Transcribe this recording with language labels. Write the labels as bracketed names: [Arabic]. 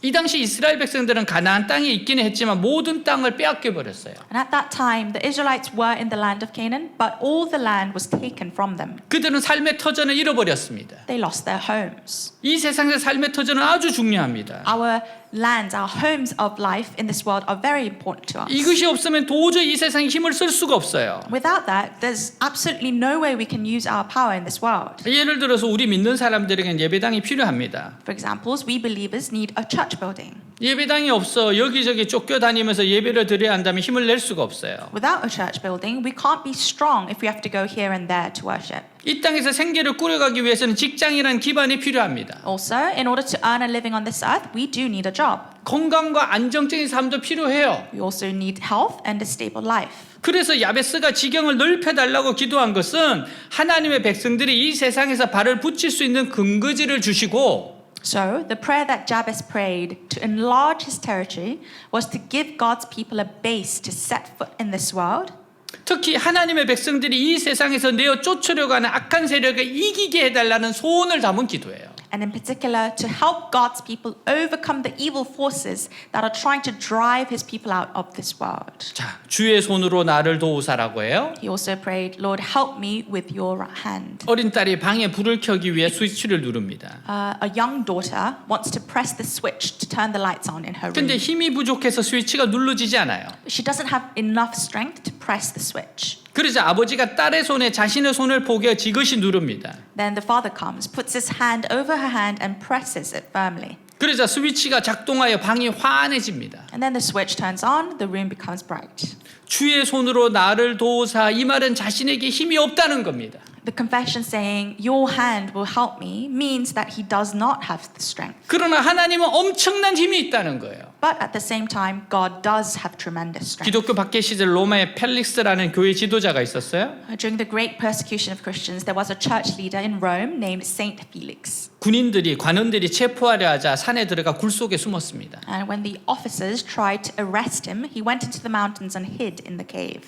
[Korean] 이 당시 이스라엘 백성들은 가나안 땅에 있기는 했지만 모든 땅을 빼앗겨 버렸어요. [English] And at that time, the Israelites were in the land of Canaan, but all the land was taken from them. [Korean] 그들은 삶의 터전을 잃어버렸습니다. [English] They lost their homes. [Korean] 이 세상의 삶의 터전은 아주 중요합니다. [English] Our lands, our homes of life in this world are very important to us. [Korean] 이것이 없으면 도저히 이 세상에 힘을 쓸 수가 없어요. [English] Without that, there's absolutely no way we can use our power in this world. [Korean] 예를 들어서 우리 믿는 사람들에게는 예배당이 필요합니다. [English] For example, we believers need a church building. [Korean] 예배당이 없어 여기저기 쫓겨다니면서 예배를 드려야 한다면 힘을 낼 수가 없어요. [English] Without a church building, we can't be strong if we have to go here and there to worship. [Korean] 이 땅에서 생계를 꾸려가기 위해서는 직장이라는 기반이 필요합니다. [English] Also, in order to earn a living on this earth, we do need a job. [Korean] 건강과 안정적인 삶도 필요해요. [English] We also need health and a stable life. [Korean] 그래서 야베스가 지경을 넓혀달라고 기도한 것은 하나님의 백성들이 이 세상에서 발을 붙일 수 있는 근거지를 주시고 [English] So, the prayer that Jabez prayed to enlarge his territory was to give God's people a base to set foot in this world. [Korean] 특히 하나님의 백성들이 이 세상에서 내어 쫓으려고 하는 악한 세력을 이기게 해달라는 소원을 담은 기도예요. [English] And in particular, to help God's people overcome the evil forces that are trying to drive his people out of this world. [Korean] 자, 주의 손으로 나를 도우사라고 해요. [English] He also prayed, Lord, help me with your right hand. [Korean] 어린 딸이 방에 불을 켜기 위해 스위치를 누릅니다. [English] A young daughter wants to press the switch to turn the lights on in her room. [Korean] 근데 힘이 부족해서 스위치가 눌러지지 않아요. [English] But she doesn't have enough strength to press the switch. [Korean] 그러자 아버지가 딸의 손에 자신의 손을 포개 지그시 누릅니다. [English] Then the father comes, puts his hand over her hand and presses it firmly. [Korean] 그러자 스위치가 작동하여 방이 환해집니다. [English] And then the switch turns on, the room becomes bright. [Korean] 주의 손으로 나를 도우사, 이 말은 자신에게 힘이 없다는 겁니다. [English] The confession saying, your hand will help me, means that he does not have the strength. [Korean] 그러나 하나님은 엄청난 힘이 있다는 거예요. [English] But at the same time, God does have tremendous strength. [Korean] 기독교 박해 시절 로마에 펠릭스라는 교회 지도자가 있었어요. [English] During the great persecution of Christians, there was a church leader in Rome named Saint Felix. [Korean] 관원들이 체포하려 하자 산에 들어가 굴 속에 숨었습니다. [English] And when the officers tried to arrest him, he went into the mountains and hid in the cave.